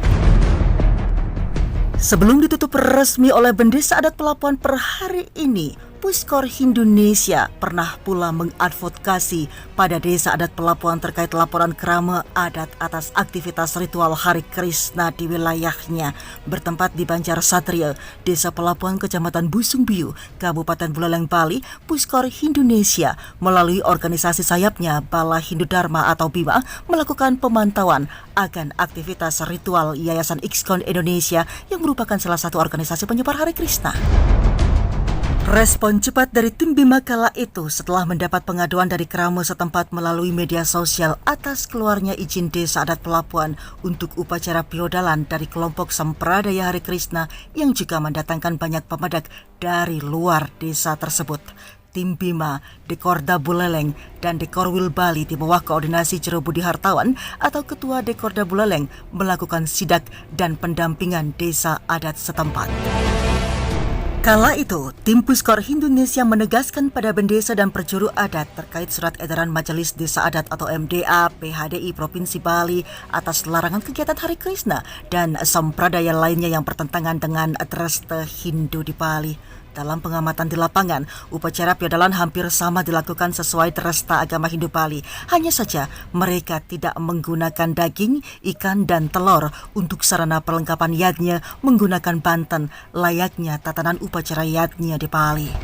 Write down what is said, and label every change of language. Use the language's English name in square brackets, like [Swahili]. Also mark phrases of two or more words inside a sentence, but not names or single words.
[Indonesian] Sebelum ditutup resmi oleh Bendesa Adat Pelabuhan per hari ini, Puskor Indonesia pernah pula mengadvokasi pada Desa Adat Pelabuhan terkait laporan krama adat atas aktivitas ritual Hari Krishna di wilayahnya. Bertempat di Banjar Satria, Desa Pelabuhan, Kecamatan Busung Biu, Kabupaten Buleleng, Bali, Puskor Indonesia melalui organisasi sayapnya Bala Hindu Dharma atau BIMA melakukan pemantauan akan aktivitas ritual Yayasan IKSKON Indonesia yang merupakan salah satu organisasi penyebar Hari Krishna. Respon cepat dari tim BIMA kala itu setelah mendapat pengaduan dari krama setempat melalui media sosial atas keluarnya izin Desa Adat Pelabuhan untuk upacara piodalan dari kelompok sampradaya Hari Krishna yang juga mendatangkan banyak pemedak dari luar desa tersebut. Tim BIMA, Dekorda Buleleng, dan Dekorwil Bali di bawah koordinasi Jero Budi Hartawan atau Ketua Dekorda Buleleng melakukan sidak dan pendampingan desa adat setempat. Kala itu, tim Puskor Indonesia menegaskan pada Bendesa dan Perjuru Adat terkait surat edaran Majelis Desa Adat atau MDA PHDI Provinsi Bali atas larangan kegiatan Hari Krishna dan sampradaya lainnya yang bertentangan dengan treste Hindu di Bali. Dalam pengamatan di lapangan, upacara piodalan hampir sama dilakukan sesuai tresta agama Hindu Bali. Hanya saja mereka tidak menggunakan daging, ikan, dan telur untuk sarana perlengkapan yadnya menggunakan banten layaknya tatanan upacara yadnya di Bali.